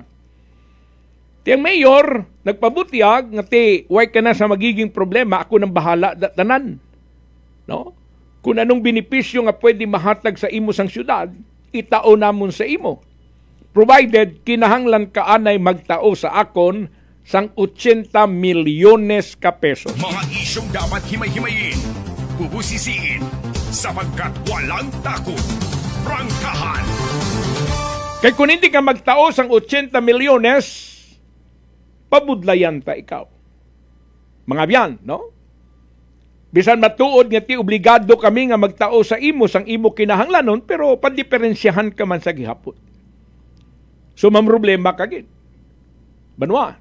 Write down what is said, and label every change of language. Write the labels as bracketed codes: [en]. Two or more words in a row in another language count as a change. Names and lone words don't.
[hil] Tiyang mayor nagpabutiag nga way ka na sa magiging problema, ako nang bahala tanan. No? Kung anong benepisyo nga pwede mahatag sa imo sang syudad, itao namon sa imo. Provided kinahanglan ka anay magtao sa akon sang 80 milyones ka pesos. [tl] Mga isyong dapat himay-himayin, bubusisiin, sapagkat walang takot. Prangkahan! [hil] Kaya kung hindi ka magtao sang 80 milyones, pabudlayan ta ikaw. Mga biyan, no? Bisan matuod nga ti obligado kami nga magtao sa imo sang imo kinahanglanon, pero pandiferensyahan ka man sa gihapon. So mamroblema ka gid. Banwa.